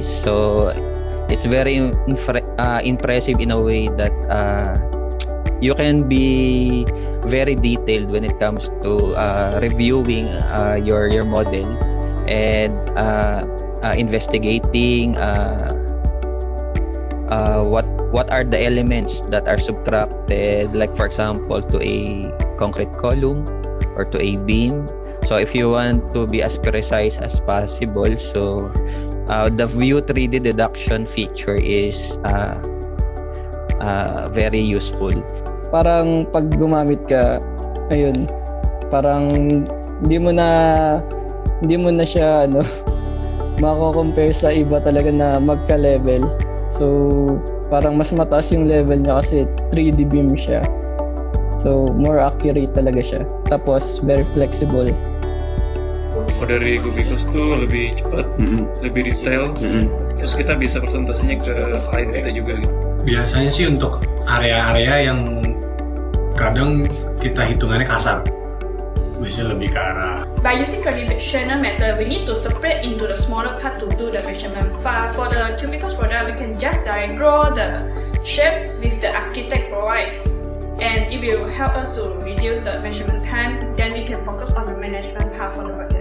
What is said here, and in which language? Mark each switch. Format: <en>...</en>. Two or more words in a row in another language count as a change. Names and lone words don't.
<en>So it's very impressive in a way that you can be very detailed when it comes to reviewing your model and investigating what are the elements that are subtracted, like for example to a concrete column or to a beam. So if you want to be as precise as possible, so the view 3D deduction feature is very useful.</en> <tl>Parang pag gumamit ka, ayun, parang hindi mo na siya mako-compare sa iba talaga na magka-level. So parang mas mataas yung level niya kasi</tl> <en>3D beam</en> <tl>siya.</tl> <en>So more accurate</en> <tl>talaga siya.</tl> <en>Tapos very flexible.</en> <id>Kalau dari Cubicost tuh lebih cepat, lebih detail, terus kita bisa presentasinya ke klien kita juga. Biasanya sih untuk area-area yang kadang kita hitungannya kasar, biasanya lebih ke arah.</id> <en>By using traditional method, we need to separate into the smaller part to do the measurement. For the Cubicost product, we can just draw the shape with the architect provide, and it will help us to reduce the measurement time. Then we can focus on the management part for the project.</en>